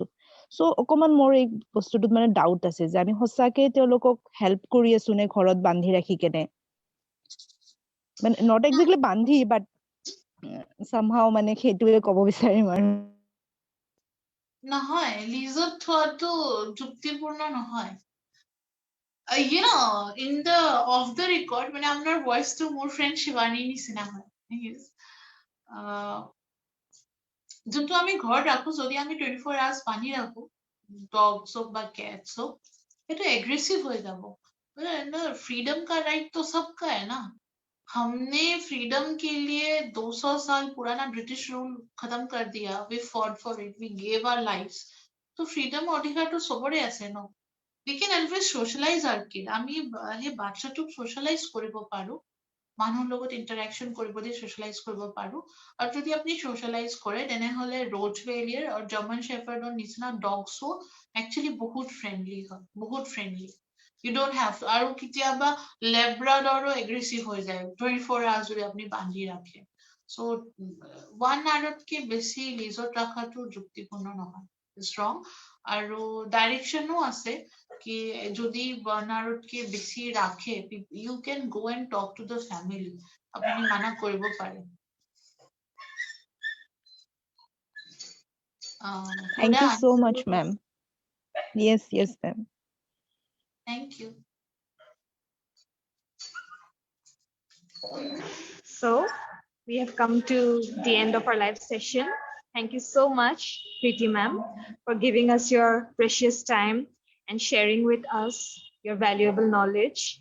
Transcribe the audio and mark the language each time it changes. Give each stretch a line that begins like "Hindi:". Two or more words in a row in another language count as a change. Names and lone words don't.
Assamese: চ' অকমান মোৰ এই বস্তুটোত মানে ডাউট আছে যে আমি সঁচাকে তেওঁলোকক হেল্প কৰি আছো নে ঘৰত বান্ধি ৰাখি কেনে, মানে
English: not exactly
Assamese: বান্ধি,
English: but somehow
Assamese: মানে সেইটোৱে ক'ব বিচাৰিম আৰু। নহয়, লিজত থোৱাটো যুক্তিপূৰ্ণ নহয়।
English: You know, in the off the record,
Assamese: মানে আপোনাৰ ভইচটো মোৰ ফ্ৰেণ্ড শিৱানীৰ নিচিনা হয়। যোনটো আমি ঘৰত ৰাখো, যদি আমি 24 hours বান্ধি ৰাখো,
Hindi: डॉग्स हो বা कैट्स हो, ये तो एग्रेसिव हो যাব। फ्रीडम का राइट तो सबका है ना। हमने फ्रीडम के लिए 200 साल पुराना ब्रिटिश रूल खत्म कर दिया,
English: we fought for it, we gave our lives.
Hindi: तो फ्रीडम
Assamese: অধিকাৰ তো সবৰে আছে ন।
English: We can always socialize our kid.
Assamese: আমি সেই বাচ্চাটোক socialize কৰিব পাৰো, মানুহৰ লগত ইন্টাৰেকশন কৰিব দি socialize কৰিব পাৰো। আৰু যদি আপুনি socialize কৰে তেনেহলে ৰোটভেলিয়াৰ আৰু জাৰ্মান শেফাৰ্ডৰ নিচিনা ডগছো actually বহুত ফ্ৰেণ্ডলি হয়, বহুত ফ্ৰেণ্ডলি।
English: You don't have to,
Assamese: আৰু কেতিয়াবা লেব্ৰাডৰো এগ্ৰেছিভ হৈ যায় 24 hours যদি আপুনি বান্ধি ৰাখে। So 1 hourতকে বেছি লিজত ৰখাটো যুক্তিপূৰ্ণ নহয়,
English: it's wrong.
Assamese: আৰু ডাইৰেকশ্যনো আছে কি যদি 1 hourতকে বেছি ৰাখে,
English: you can go and talk to the family,
Assamese: আপুনি মানা কৰিব পাৰে।
English: Thank Would you I so answer much, your ma'am. question? Yes, ma'am. Thank you. So we have come to the end of our live session. Thank you so much, Priti ma'am, for giving us your precious time and sharing with us your valuable knowledge.